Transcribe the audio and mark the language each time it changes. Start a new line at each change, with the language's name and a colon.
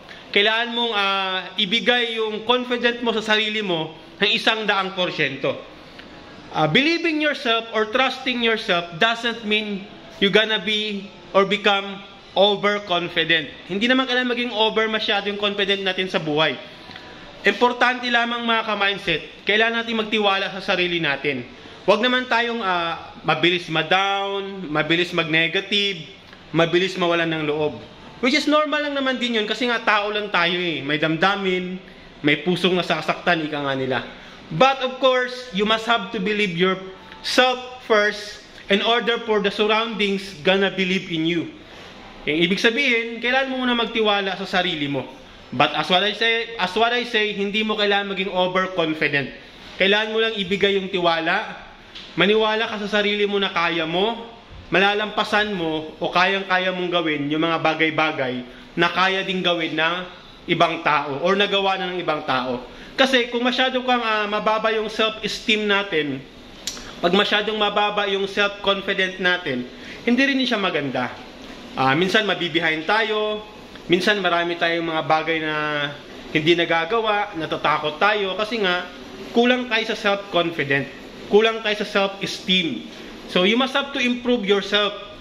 Filipino: Kailangan mong ibigay yung confidence mo sa sarili mo ng 100%.
English: Believing yourself or trusting yourself doesn't mean you're gonna be or become overconfident.
Filipino: Hindi naman kailangan maging over masyado yung confident natin sa buhay. Importante lamang mga ka-mindset, kailangan natin magtiwala sa sarili natin. Huwag naman tayong mabilis ma-down, mabilis mag-negative, mabilis mawalan ng loob.
English: Which is normal
Filipino: lang naman din yun kasi nga tao lang tayo eh. May damdamin, may pusong nasasaktan, ika nga nila.
English: But of course, you must have to believe yourself first in order for the surroundings gonna believe in you.
Filipino: Yung ibig sabihin, kailangan mo muna magtiwala sa sarili mo.
English: But as what I say,
Filipino: hindi mo kailangan maging overconfident. Kailangan mo lang ibigay yung tiwala. Maniwala ka sa sarili mo na kaya mo, malalampasan mo o kayang-kaya mong gawin yung mga bagay-bagay na kaya ding gawin ng ibang tao or nagawa na ng ibang tao. Kasi kung masyado kang mababa yung self-esteem natin, pag masyadong mababa yung self-confident natin, hindi rin siya maganda. Minsan mabibehind tayo, minsan marami tayong mga bagay na hindi nagagawa, natatakot tayo kasi nga kulang tayo sa self-confident, kulang tayo sa self-esteem.
English: So you must have to improve yourself.